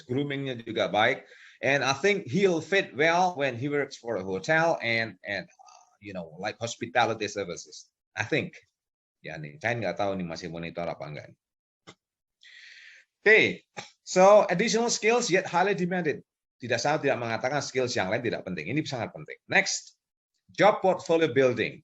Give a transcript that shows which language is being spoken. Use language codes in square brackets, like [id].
[id] Grooming-nya juga baik, [en] and I think he'll fit well when he works for a hotel and like hospitality services. I think. [id] Ya nih, Chain nggak tahu nih masih monitor apa enggak. [en] Okay, so additional skills yet highly demanded. [id] Saya tidak mengatakan skills yang lain tidak penting. Ini sangat penting. [en] Next, job portfolio building.